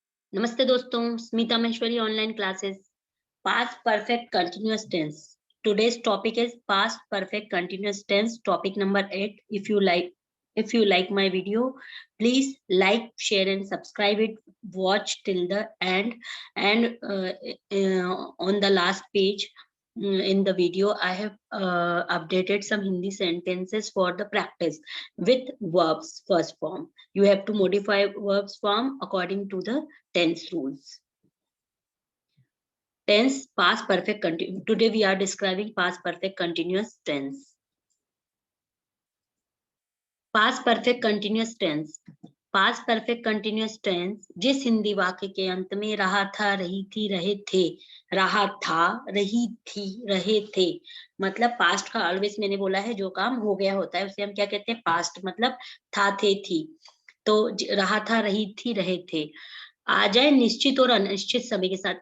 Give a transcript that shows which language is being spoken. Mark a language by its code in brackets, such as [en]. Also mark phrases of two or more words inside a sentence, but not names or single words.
[hi] नमस्ते दोस्तों, [en] स्मिता महेश्वरी online classes. past perfect continuous tense. Today's topic is past perfect continuous tense, topic number 8. If you like my video, please like, share and subscribe it. Watch till the end. And on the last page, in the video, I have updated some Hindi sentences for the practice with verbs first form. You have to modify verbs form according to the tense rules. Tense past perfect continuous. Today we are describing past perfect continuous tense. Past perfect continuous tense. past perfect continuous tense [hi] जिस हिंदी वाक्य के अंत में रहा था, रही थी, रहे थे, रहा था, रही थी, रहे थे, मतलब पास्ट का ऑलवेज मैंने बोला है जो काम हो गया होता है उसे हम क्या कहते हैं, पास्ट मतलब था, थे, थी। तो रहा था, रही थी, रहे थे आ जाए निश्चित और अनिश्चित समय के साथ।